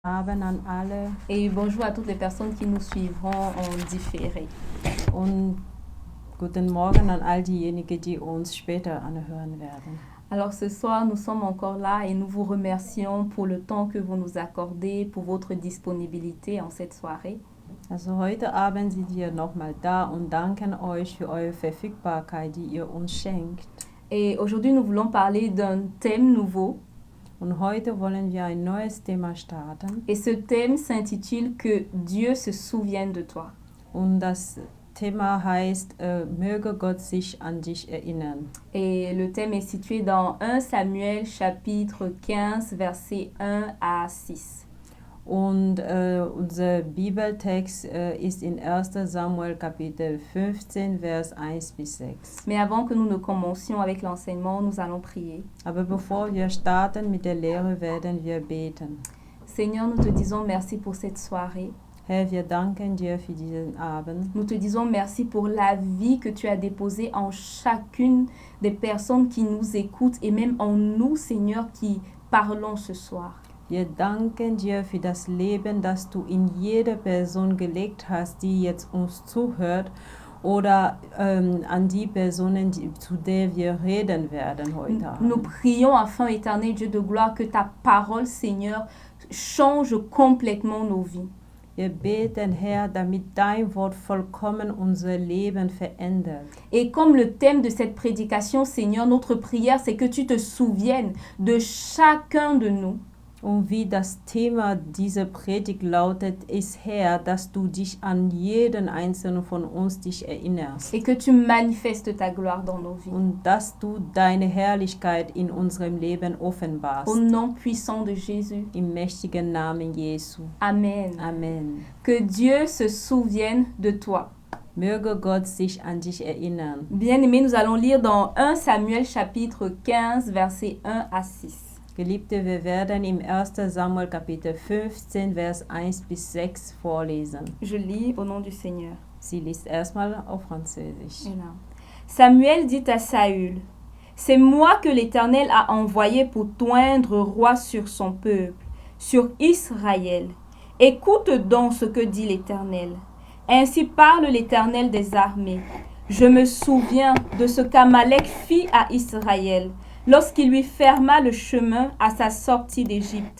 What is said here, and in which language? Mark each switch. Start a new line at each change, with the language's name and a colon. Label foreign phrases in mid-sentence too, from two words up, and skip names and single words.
German: Abend an alle
French: Et bonjour à toutes les personnes qui nous suivront en différé.
German: und guten Morgen an all diejenigen, die uns später anhören werden.
French: Alors ce soir, nous sommes encore là et nous vous remercions pour le temps que vous nous accordez, pour votre disponibilité en cette soirée.
German: Also heute Abend sind wir nochmal da und danken euch für eure Verfügbarkeit, die ihr uns schenkt.
French: Et aujourd'hui, nous voulons parler d'un thème nouveau.
German: Und heute wollen wir ein neues Thema starten.
French: Et ce thème s'intitule Que Dieu se souvienne de toi.
German: Und das Thema heißt, möge Gott sich an dich erinnern.
French: Et le thème est situé dans 1 Samuel chapitre 15, versets 1 à 6.
German: Und unser Bibeltext ist in 1. Samuel Kapitel 15, Vers 1 bis 6.
French: Mais avant que nous ne commencions avec l'enseignement, nous allons prier.
German: Aber bevor wir starten mit der Lehre, werden wir beten.
French: Seigneur, nous te disons merci pour cette soirée.
German: Herr, wir danken dir für diesen Abend.
French: Nous te disons merci pour la vie que tu as déposée en chacune des personnes qui nous écoutent et même en nous, Seigneur, qui parlons ce soir.
German: Wir danken dir für das Leben, das du in jede Person gelegt hast, die jetzt uns zuhört, oder an die Personen, zu der wir reden werden heute
French: Nous
German: Abend.
French: prions afin, éternel Dieu de gloire, que ta parole, Seigneur, change complètement nos vies.
German: Wir beten, Herr, damit dein Wort vollkommen unser Leben verändert.
French: Et comme le thème de cette prédication, Seigneur, notre prière, c'est que tu te souviennes de chacun de nous.
German: Und wie das Thema dieser Predigt lautet, ist, Herr, dass du dich an jeden einzelnen von uns dich erinnerst.
French: Et que tu manifestes ta gloire dans nos vies.
German: Und dass du deine Herrlichkeit in unserem Leben offenbarst.
French: Au nom puissant de Jésus.
German: Im mächtigen Namen Jesu.
French: Amen.
German: Amen.
French: Que Dieu se souvienne de toi.
German: Möge Gott sich an dich erinnern.
French: Bien-aimés, nous allons lire dans 1 Samuel chapitre 15, versets 1 à 6.
German: Geliebte, wir werden im 1. Samuel Kapitel 15, Vers 1 bis 6 vorlesen.
French: Je lis au nom du Seigneur.
German: Sie liest erstmal auf Französisch.
French: Voilà. Samuel dit à Saül, « C'est moi que l'Éternel a envoyé pour t'oindre roi sur son peuple, sur Israël. Écoute donc ce que dit l'Éternel. Ainsi parle l'Éternel des armées. Je me souviens de ce qu'Amalek fit à Israël, lorsqu'il lui ferma le chemin à sa sortie d'Égypte.